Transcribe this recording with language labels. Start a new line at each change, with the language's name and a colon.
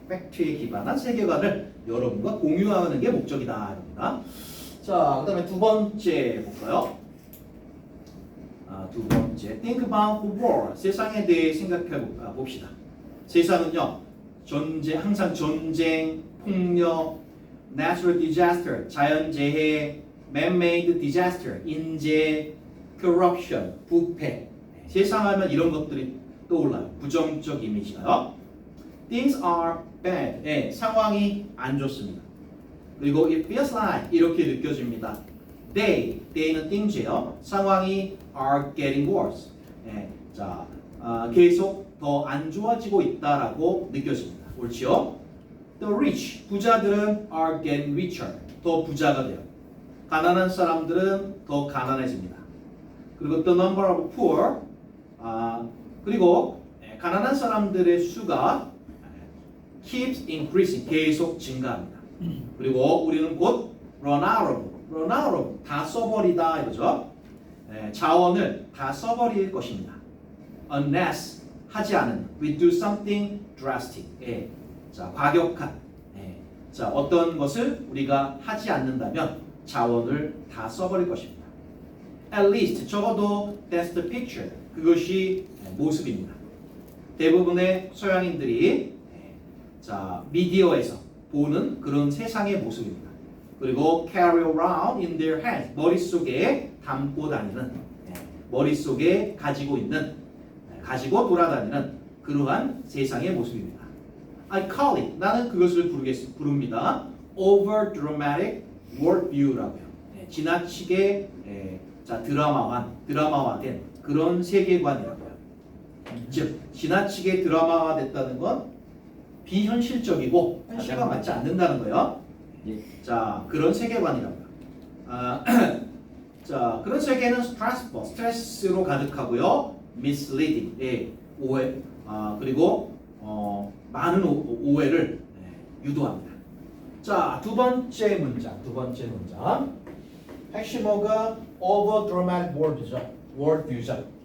Korean: 팩트에 기반한 세계관을 여러분과 공유하는 게 목적이다 이겁니다. 자, 그다음에 두 번째 볼까요? 두 번째,
English: think about the world.
Korean: 세상에 대해 생각해 봅시다. 세상은요, 항상 전쟁, 폭력,
English: natural disaster,
Korean: 자연재해,
English: man-made disaster,
Korean: 인재, corruption, 부패. 세상하면 이런 것들이 떠올라요. 부정적 이미지가요.
English: Things are bad.
Korean: 상황이 안 좋습니다. 그리고
English: it feels like
Korean: 이렇게 느껴집니다. They는 things예요. 상황이
English: are getting worse.
Korean: 자, 계속 더 안 좋아지고 있다라고 느껴집니다. 옳지요?
English: The rich,
Korean: 부자들은
English: are getting richer.
Korean: 더 부자가 돼요. 가난한 사람들은 더 가난해집니다. 그리고
English: the number of poor,
Korean: 그리고 가난한 사람들의 수가
English: keeps increasing,
Korean: 계속 증가합니다. 그리고 우리는 곧
English: run out of,
Korean: 다 써버리다 이거죠. 자원을 다 써버릴 것입니다.
English: Unless,
Korean: 하지 않은,
English: we do something drastic.
Korean: 자, 과격한. 자, 어떤 것을 우리가 하지 않는다면 자원을 다 써버릴 것입니다.
English: At least,
Korean: 적어도
English: that's the picture.
Korean: 그것이 모습입니다. 대부분의 서양인들이 자 미디어에서 보는 그런 세상의 모습입니다. 그리고
English: carry around in their hands,
Korean: 머릿속에 담고 다니는, 머릿속에 가지고 있는, 가지고 돌아다니는 그러한 세상의 모습입니다.
English: I call it,
Korean: 나는 그것을 부릅니다.
English: over dramatic world view라고요.
Korean: 지나치게 드라마화된 그런 세계관이라고요. 즉 지나치게 드라마화됐다는 건 비현실적이고 현실과 맞지 않는다는 거예요. 자, 그런 세계관이라고요. 자, 그런 세계는 스트레스로 가득하고요. misleading, 오해, 그리고 많은 오해를 유도합니다. 자, 두 번째 문장. 핵심어가
English: over dramatic world view
Korean: 죠.